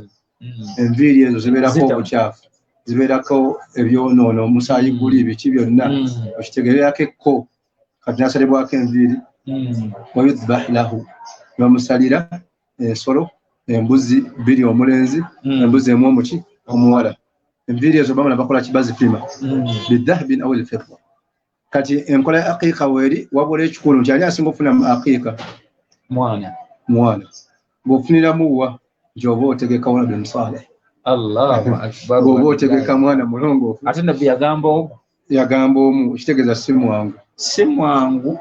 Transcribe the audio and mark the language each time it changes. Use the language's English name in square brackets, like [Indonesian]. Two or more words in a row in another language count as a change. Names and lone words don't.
[Ganda] Enviiri ezo zibeerako obukyafu zibeerako ebyonoono omusaayi guli biki byonna okitegererako ekko kati nasalibwako enviiri [Arabic] ويذبح له [Ganda] bamusalira ensolo embuzi bbiri omulenzi embuzi emu omuki omuwala. Enviiri ezo bamala bakola kibazipima [Arabic] بذهب أو الفضة. [Ganda] Kati enkola ya aqiiqa weeri wabula ekikulu nti ani asinga okufuna mu aqiiqa mwana bw'ofuniramu wa nti oba otegeka [Arabic] ولد صالح. الله أكبر. [Ganda] Oba otegeka mwana mulongoofu. Ate nabbi yagamba omu ekitegeeza si mwangu.